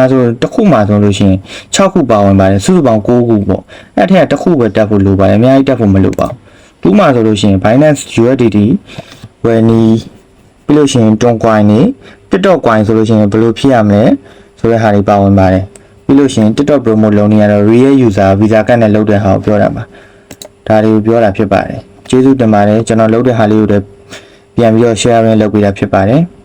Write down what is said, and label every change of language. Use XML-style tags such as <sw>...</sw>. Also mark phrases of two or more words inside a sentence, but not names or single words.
<my>ဆိုတစ်ခုမှဆိုလို့ရှိရင်6ခုပါဝင်ပါတယ်စုစုပေါင်း9ခုပေါ့အဲ့ထက်ကတစ်ခုပဲတက်ဖို့လိုပါတယ်အများကြီးတက်ဖို့မလိုပါဘူး2မှဆိုလို့ရှိရင် Binance USDT ဝယ်နီးပြီးလို့ရှိရင် Toncoin နေ TikTok coin ဆိုလို့ရှိရင်ဘယ်လိုဖြစ်ရမလဲဆိုတဲ့ဟာတွေပါဝင်ပါတယ်ပြီးလို့ရှိရင် TikTok promote လုပ်နေရတော့</my> <en>real user visa card</en> <my>နဲ့လုပ်တဲ့ဟာကိုပြောတာပါဒါတွေကိုပြောတာဖြစ်ပါတယ်ကျေးဇူးတင်ပါတယ်ကျွန်တော်လုပ်တဲ့ဟာလေးကိုလည်းပြန်ပြီးတော့ share လုပ်ပေးတာဖြစ်ပါတယ်</my>